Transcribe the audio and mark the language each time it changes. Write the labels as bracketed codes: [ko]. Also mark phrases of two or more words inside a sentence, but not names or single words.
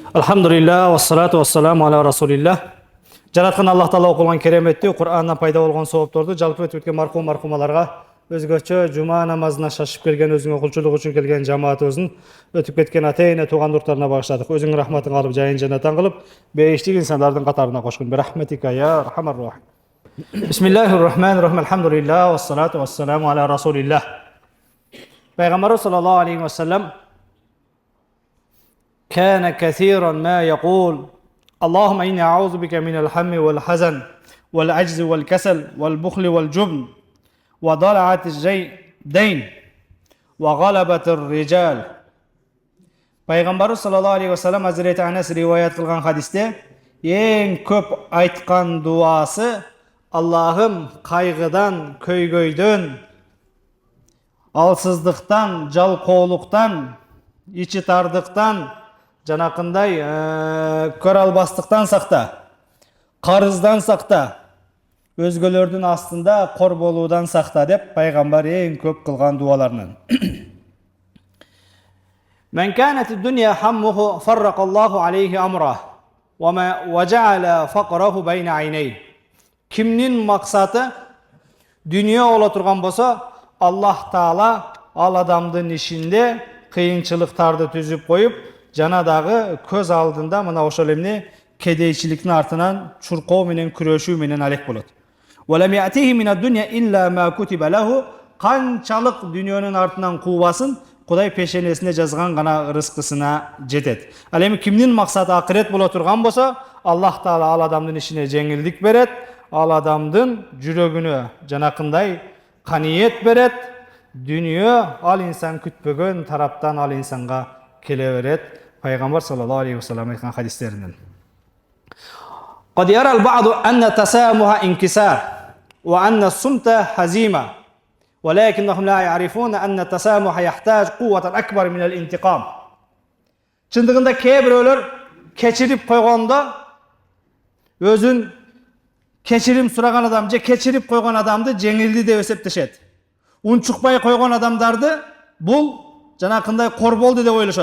[ar] الحمد لله، والصلاة والسلام على رسول الله. [ky] Жараткан Аллах Таала окулган кереметтүү Кур'андан пайда болгон соопторду жалпы өтүп өткөн мархум мархумаларга өзгөчө жума намазына шашып келген, өзүңө кулчулук үчүн келген жамаатыбыздын өтүп кеткен ата-эне туугандуктарына багыштадык. Өзүңүн рахматың алып, жайын жанатан кылып, бейиштик инсандардын катарына кошкун. [ar] برحمتك يا أرحم الراحمين. بسم الله الرحمن الرحيم. الحمد لله، والصلاة والسلام على رسول الله. [ky] Пайгамбарыбыз [ar] صلى الله عليه وسلم كان كثيرا ما يقول اللهم إني أعوذ بك من الهم والحزن والعجز والكسل والبخل والجبن وضلعة الدين وغلبة الرجال. [ky] Пайгамбарыбыз [ar] صلى الله عليه وسلم [ky] Hazreti Anas риваят кылган хадисте эң көп айткан дуасы Аллахым кайгыдан, көйгөйдөн, алсыздыктан, жалкоолуктан, ичи тардыктан, жанакындай көр албастыктан сакта, карыздан сакта, өзгөлөрдүн астында кор болуудан сакта деп пайгамбар эң көп кылган дуаларынан. [ar] من كانت الدنيا همه فرق الله عليه أمره وجعل فقره بين عينيه. [ky] Кимнин максаты дүние ола турган болсо, Аллах Таала ал адамдын ишинде кыйынчылыктарды түзүп коюп, жана дагы көз алдында мына ошол эмне кедейчиликтин артынан чуркоо менен күрөшүү менен алек болот. [ar] ولم يأته من الدنيا إلا ما كتب له. [ky] Канчалык дүниөнүн артынан куубасын, Кудай пешенесине жазган гана рызкысына жетет. Ал эми кимдин максаты акырет боло турган болсо, Аллах Таала ал адамдын ишине жеңилдик берет, ал адамдын жүрөгүнө жанакындай каниет берет. Дүние ал инсан күтпөгөн тараптан ал инсанга келе берет. [ar] Пайгамбар صلى الله عليه وسلم [ky] айткан хадистеринен. [ar] قد يرى البعض أن التسامح انكسار وأن الصمت هزيمة ولكنهم لا يعرفون أن التسامح يحتاج قوة أكبر من الانتقام. [ky] Чындыгында кээ бирөөлөр кечирип койгондо өзүн кечирим сураган адам же кечирип койгон адамды жеңилди деп эсептешет. Унчукпай койгон адамдарды бул жанакындай кор болду деп ойлошот.